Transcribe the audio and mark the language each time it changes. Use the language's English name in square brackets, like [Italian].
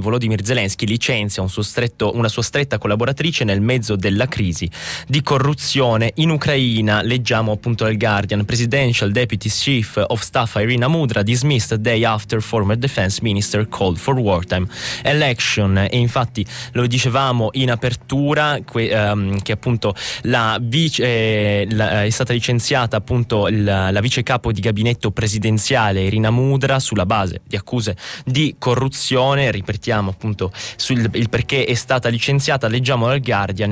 [Italian] Volodymyr Zelensky licenzia una sua stretta collaboratrice nel mezzo della crisi di corruzione in Ucraina, leggiamo appunto dal Guardian. [English] Presidential Deputy Chief of Staff Irina Mudra dismissed day after former defense minister called for wartime election. [Italian] E infatti lo dicevamo in apertura che appunto è stata licenziata appunto la vice capo di gabinetto presidenziale Irina Mudra sulla base di accuse di corruzione. Ripetiamo appunto il perché è stata licenziata, leggiamo dal Guardian.